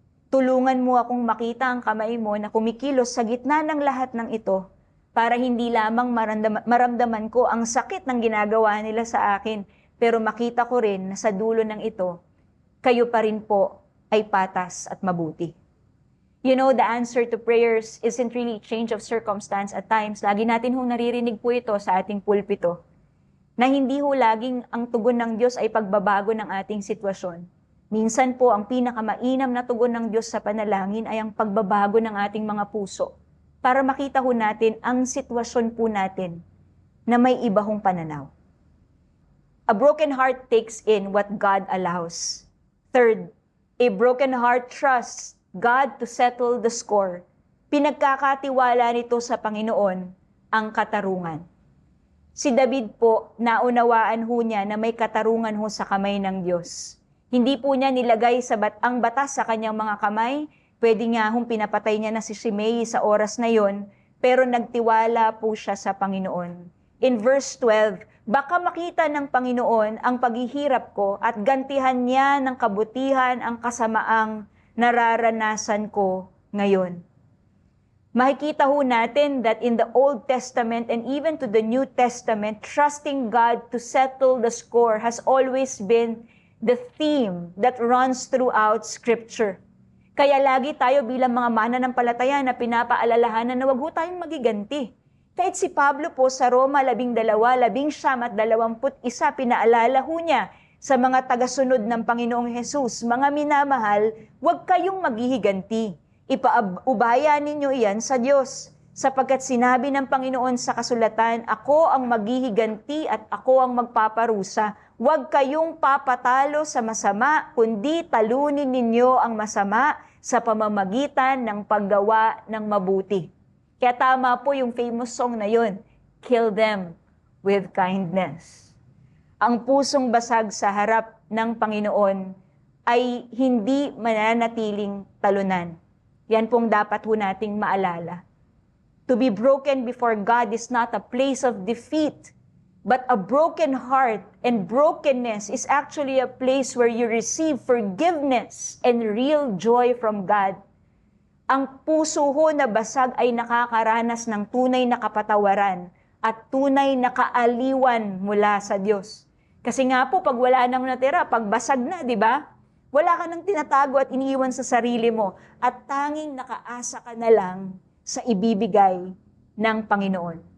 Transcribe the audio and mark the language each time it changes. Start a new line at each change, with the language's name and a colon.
Filipino: Tulungan mo akong makita ang kamay mo na kumikilos sa gitna ng lahat ng ito para hindi lamang maramdaman ko ang sakit ng ginagawa nila sa akin, pero makita ko rin na sa dulo ng ito, kayo pa rin po ay patas at mabuti.
English: You know, the answer to prayers isn't really change of circumstance at times.
Filipino: Lagi natin hong naririnig po ito sa ating pulpito, na hindi ho laging ang tugon ng Diyos ay pagbabago ng ating sitwasyon. Minsan po, ang pinakamainam na tugon ng Diyos sa panalangin ay ang pagbabago ng ating mga puso para makita ho natin ang sitwasyon po natin na may iba hong pananaw.
English: A broken heart takes in what God allows. Third, a broken heart trusts God to settle the score.
Filipino: Pinagkakatiwala nito sa Panginoon ang katarungan. Si David po, naunawaan ho niya na may katarungan ho sa kamay ng Diyos. Hindi po niya nilagay ang batas sa kanyang mga kamay. Pwede nga hong pinapatay niya na si Shimei sa oras na yon, pero nagtiwala po siya sa Panginoon.
English: In verse 12,
Filipino: baka makita ng Panginoon ang paghihirap ko at gantihan niya ng kabutihan ang kasamaang nararanasan ko ngayon. Makikita ho natin
English: that in the Old Testament and even to the New Testament, trusting God to settle the score has always been the theme that runs throughout Scripture.
Filipino: Kaya lagi tayo bilang mga mananampalataya na pinapaalalahanan na wag ho tayong magiganti. Kahit si Pablo po sa Roma 12:19-21, pinaalala ho niya sa mga tagasunod ng Panginoong Hesus, mga minamahal, huwag kayong maghihiganti. Ipaubaya ninyo iyan sa Diyos, sapagkat sinabi ng Panginoon sa kasulatan, ako ang maghihiganti at ako ang magpaparusa. Huwag kayong papatalo sa masama, kundi talunin ninyo ang masama sa pamamagitan ng paggawa ng mabuti. Kaya tama po yung famous song na yun, Kill Them with Kindness. Ang pusong basag sa harap ng Panginoon ay hindi mananatiling talunan. Yan pong dapat ho nating maalala.
English: To be broken before God is not a place of defeat, but a broken heart and brokenness is actually a place where you receive forgiveness and real joy from God.
Filipino: Ang puso ho na basag ay nakakaranas ng tunay na kapatawaran at tunay na kaaliwan mula sa Diyos. Kasi nga po, pag wala nang natira, pag basag na, di ba? Wala ka nang tinatago at iniiwan sa sarili mo at tanging nakaasa ka na lang sa ibibigay ng Panginoon.